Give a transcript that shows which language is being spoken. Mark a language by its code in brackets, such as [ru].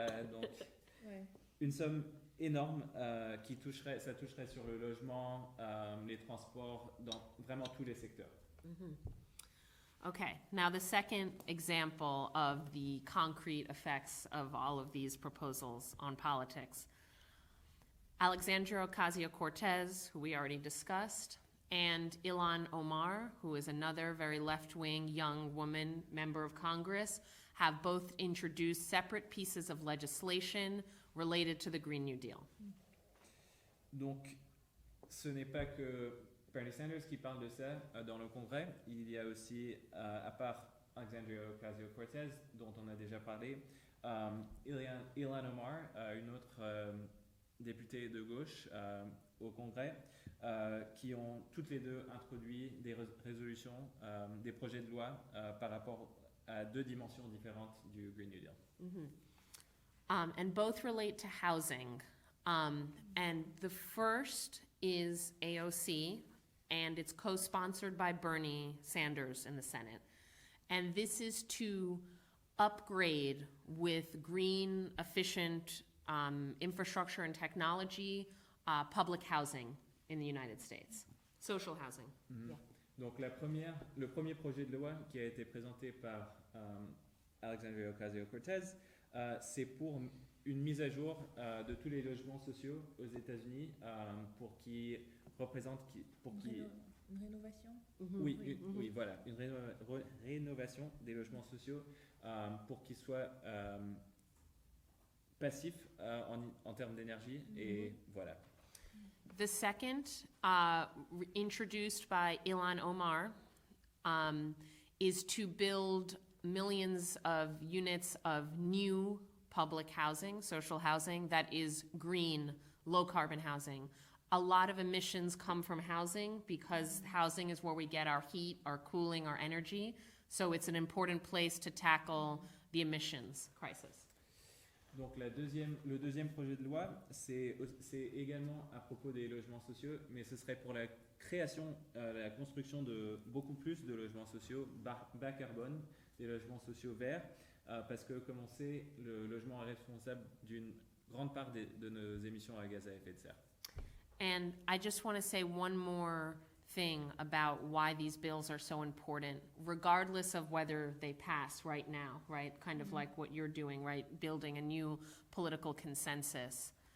[fr] Donc une somme énorme qui toucherait sur le logement, les transports, dans vraiment tous les secteurs. Mm-hmm. [en] Okay, now the second example of the concrete effects of all of these proposals on politics. Alexandria Ocasio-Cortez, who we already discussed, and Ilhan Omar, who is another very left-wing young woman member of Congress, have both introduced separate pieces of legislation related to the Green New Deal. [fr] Donc, ce n'est pas que Bernie Sanders qui parle de ça dans le Congrès. Il y a aussi, à part Alexandria Ocasio-Cortez, dont on a déjà parlé, Ilhan Omar, une autre députée de gauche au Congrès, qui ont toutes les deux introduit des résolutions, des projets de loi par rapport à deux dimensions différentes du Green New Deal. [en] And both relate to housing. And the first is AOC, and it's co-sponsored by Bernie Sanders in the Senate. And this is to upgrade with green, efficient infrastructure and technology, public housing in the United States, social housing. Mm-hmm. Yeah. [fr] Donc le premier projet de loi qui a été présenté par Alexandria Ocasio-Cortez, c'est pour une mise à jour de tous les logements sociaux aux États-Unis pour qu'ils représentent, Une rénovation. Oui, voilà, une rénovation des logements sociaux pour qu'ils soient passifs en termes d'énergie et voilà. [en] The second, introduced by Ilhan Omar, is to build millions of units of new public housing, social housing, that is green, low-carbon housing. A lot of emissions come from housing because housing is where we get our heat, our cooling, our energy. So it's an important place to tackle the emissions crisis. [fr] Donc le deuxième projet de loi, c'est également à propos des logements sociaux, mais ce serait pour la création, la construction de beaucoup plus de logements sociaux bas carbone, des logements sociaux verts, parce que comme on sait, le logement est responsable d'une grande part de nos émissions à gaz à effet de serre. [en] And I just want to say one more thing about why these bills are so important, regardless of whether they pass right now, right? Kind of like what you're doing, right? Building a new political consensus.